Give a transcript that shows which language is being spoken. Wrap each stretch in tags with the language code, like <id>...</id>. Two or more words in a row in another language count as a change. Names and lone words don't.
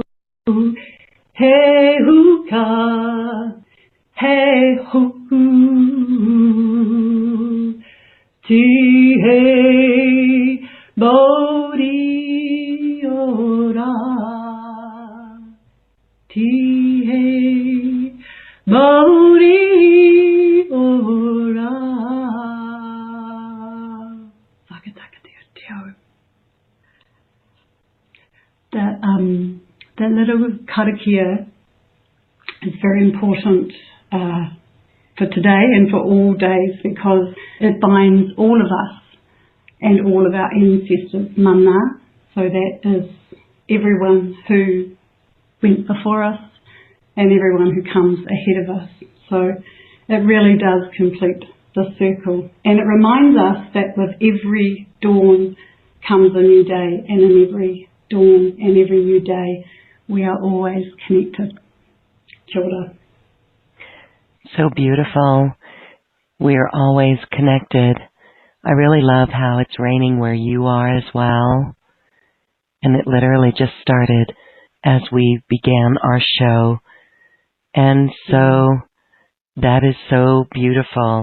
<mi>He huka, he hoku, ti he mauri ora, ti he mauri ora. Whakataka te teo.</mi> <en>That little karakia is very important for today and for all days because it binds all of us and all of our ancestors, mana. So that is everyone who went before us and everyone who comes ahead of us. So it really does complete the circle. And it reminds us that with every dawn comes a new day, and in every dawn and every new day, we are always connected.</en> <mi>Kia ora.</mi> <en>So beautiful. We are always connected. I really love how it's raining where you are as well. And it literally just started as we began our show. And so that is so beautiful.</en>